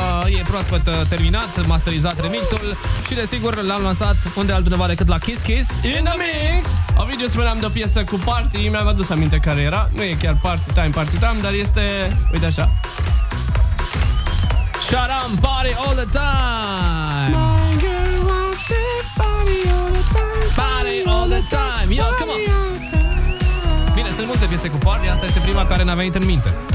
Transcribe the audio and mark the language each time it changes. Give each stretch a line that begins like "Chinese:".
Romanian: E proaspăt terminat, masterizat remixul și desigur l-am lansat unde altundeva decât la Kiss Kiss in a Mix. Ovidiu, spuneam de o piesă cu party, mi-am adus aminte care era. Nu e chiar Party Time, Party Time, dar este, uite așa. Sharam, Party All the Time.
English: My girl wants it, party all the time. Party all the time. Yo, come on.
Romanian: Bine, sunt multe piese cu party, asta este prima care n-a venit în minte.